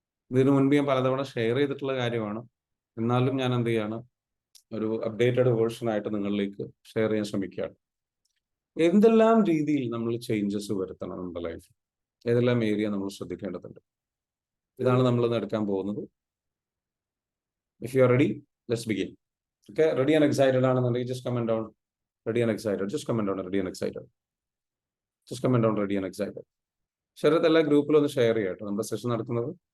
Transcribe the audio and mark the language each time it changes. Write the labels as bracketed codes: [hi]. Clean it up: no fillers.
[ml] ഇതിനു മുൻപ് ഞാൻ പലതവണ ഷെയർ ചെയ്തിട്ടുള്ള കാര്യമാണ്, എന്നാലും ഞാൻ എന്ത് ചെയ്യാണ്, ഒരു അപ്ഡേറ്റഡ് വേർഷനായിട്ട് നിങ്ങളിലേക്ക് ഷെയർ ചെയ്യാൻ ശ്രമിക്കുകയാണ്. എന്തെല്ലാം രീതിയിൽ നമ്മൾ ചേഞ്ചസ് വരുത്തണം നമ്മുടെ ലൈഫിൽ, ഏതെല്ലാം ഏരിയ നമ്മൾ ശ്രദ്ധിക്കേണ്ടതുണ്ട്, ഇതാണ് നമ്മൾ ഇന്ന് എടുക്കാൻ പോകുന്നത്. [en] If you are ready, let's begin. Okay, ready and excited [ml] ആണെന്നുണ്ടെങ്കിൽ [en] just comment down ready and excited. Just comment down ready and excited. Just comment down ready and excited. [ml] Sarath എല്ലാ ഗ്രൂപ്പിലും ഒന്ന് ഷെയർ ചെയ്യാം കേട്ടോ നമ്മുടെ സെഷൻ നടക്കുന്നത്.